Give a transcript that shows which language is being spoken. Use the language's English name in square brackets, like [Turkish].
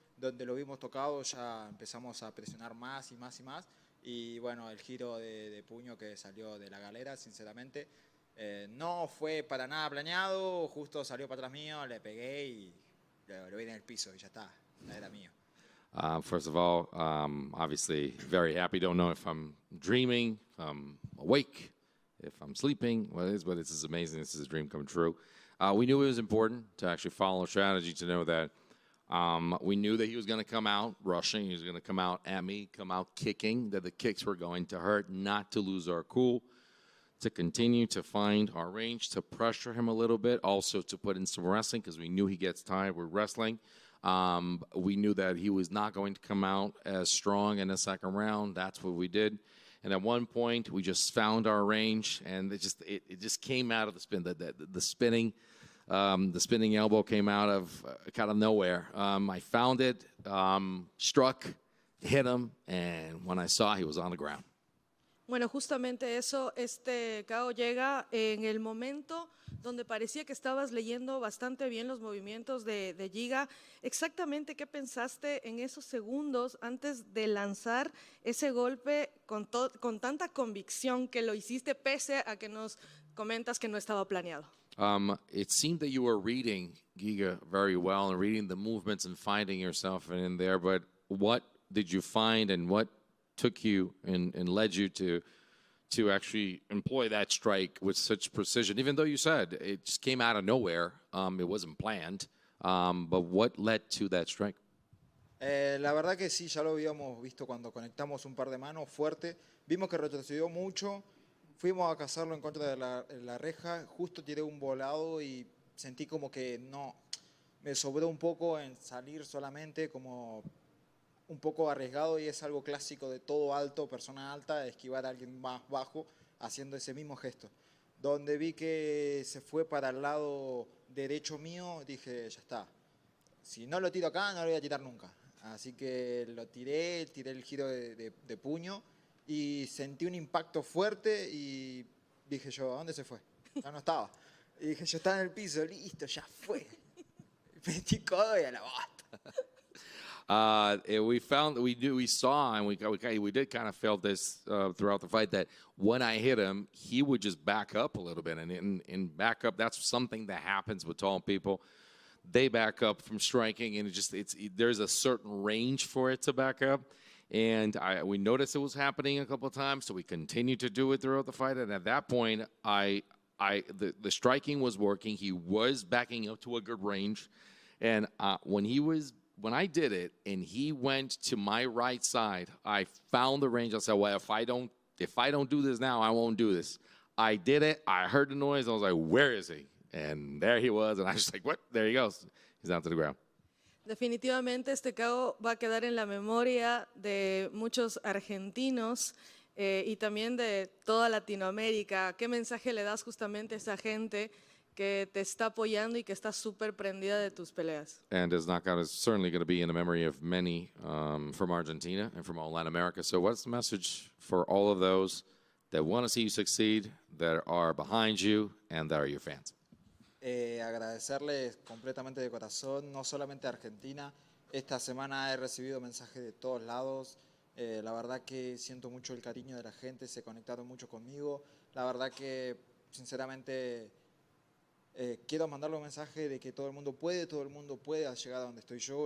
[Spanish] Donde lo vimos tocado ya empezamos a presionar más y más y más. Y bueno, el giro de puño que salió de la galera, sinceramente, no fue para nada planeado. Justo salió para atrás mío, le pegué y lo vi en el piso y ya está, era mío. [English] First of all, obviously very happy. Don't know if I'm dreaming, if I'm awake, if I'm sleeping, what it is, but this is amazing. This is a dream come true. We knew it was important to actually follow a strategy, to know that we knew that he was going to come out rushing, he was going to come out at me, come out kicking, that the kicks were going to hurt, not to lose our cool, to continue to find our range, to pressure him a little bit, also to put in some wrestling because we knew he gets tired with wrestling. We knew that he was not going to come out as strong in the second round. That's what we did. And at one point, we just found our range, and it just came out of the spin. The spinning elbow came out of kind of nowhere. I found it, struck, hit him, and when I saw, he was on the ground. [Spanish] Bueno, justamente eso, KO llega en el momento donde parecía que estabas leyendo bastante bien los movimientos de Giga. Exactamente, ¿qué pensaste en esos segundos antes de lanzar ese golpe con tanta convicción que lo hiciste pese a que nos comentas que no estaba planeado? [English] It seemed that you were reading Giga very well and reading the movements and finding yourself in there, but what did you find and what took you and led you to actually employ that strike with such precision, even though you said it just came out of nowhere, it wasn't planned, but what led to that strike? [Spanish] La verdad que sí, ya lo habíamos visto cuando conectamos un par de manos fuerte, vimos que retrocedió mucho, fuimos a cazarlo en contra de la reja, justo tiré un volado y sentí como que no, me sobró un poco en salir solamente, como un poco arriesgado, y es algo clásico de todo alto, persona alta, esquivar a alguien más bajo haciendo ese mismo gesto. Donde vi que se fue para el lado derecho mío, dije, ya está. Si no lo tiro acá, no lo voy a tirar nunca. Así que lo tiré el giro de puño y sentí un impacto fuerte y dije yo, ¿a dónde se fue? Ya no estaba. Y dije, yo estaba en el piso, listo, ya fue. Metí codo y a la bota. [English] We saw, and we did kind of felt this throughout the fight, that when I hit him, he would just back up a little bit. And in back up, that's something that happens with tall people. They back up from striking, and there's a certain range for it to back up. And we noticed it was happening a couple of times, so we continued to do it throughout the fight. And at that point, the striking was working. He was backing up to a good range. And when I did it and he went to my right side, I found the range. I said, well, if I don't do this now, I won't do this. I did it. I heard the noise. I was like, where is he? And there he was. And I was just like, what? There he goes. He's down to the ground. [Spanish] Definitivamente KO va a quedar en la memoria de muchos argentinos y también de toda Latinoamérica. ¿Qué mensaje le das justamente a esa gente que te está apoyando y que está súper prendida de tus peleas? [English] And his knockout is certainly going to be in the memory of many from Argentina and from all Latin America. So what's the message for all of those that want to see you succeed, that are behind you, and that are your fans? [Spanish] Agradecerles completamente de corazón, no solamente a Argentina, Esta semana he recibido mensajes de todos lados. La verdad que siento mucho el cariño de la gente, se conectaron mucho conmigo. La verdad que, sinceramente, quiero mandarle un mensaje de que todo el mundo puede llegar a donde estoy yo.